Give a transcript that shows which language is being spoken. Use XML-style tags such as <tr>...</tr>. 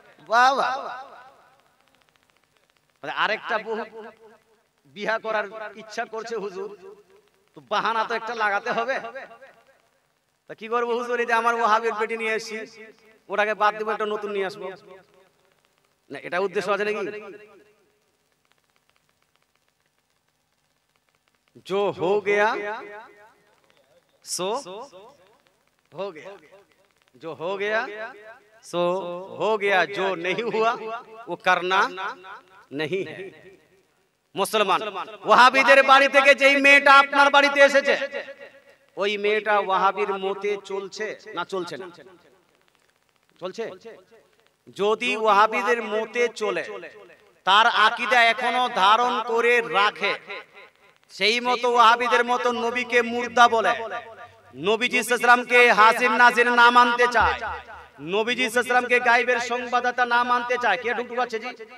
<bn>বাবা, আরেকটা বিয়া করার ইচ্ছা করছে হুজুর, তো বাহানা তো একটা লাগাতে হবে। তা কি করবো হুজুর, এই যে আমার ওয়াহাবির পেটি নিয়ে এসেছি, ওটাকে বাদ দেবো, একটা নতুন নিয়ে আসবো, না এটা উদ্দেশ্য আছে নাকি?</bn> <hi>जो हो गया सो हो गया, जो हो गया सो हो गया, जो नहीं हुआ वो करना नहीं है।</hi> <bn>মুসলমান ওয়াহাবিদের বাড়ি থেকে যেই মেয়েটা আপনার বাড়িতে এসেছে, ওই মেয়েটা ওয়াহাবির মতে চলছে না চলছে না? চলছে। যদি ওয়াহাবিদের মতে চলে, তার আকীদা এখনো ধারণ করে রাখে, সেই মতো ওয়াহাবিদের মতো নবীকে মুর্দা বলে, নবীজি সাল্লাল্লাহু আলাইহি ওয়াসাল্লামকে হাসির নাজির না মানতে চায়, নবীজি সাল্লাল্লাহু আলাইহি ওয়াসাল্লামকে গায়বের সংবাদদাতা না মানতে চায়, কে ঢুকছে জি</bn>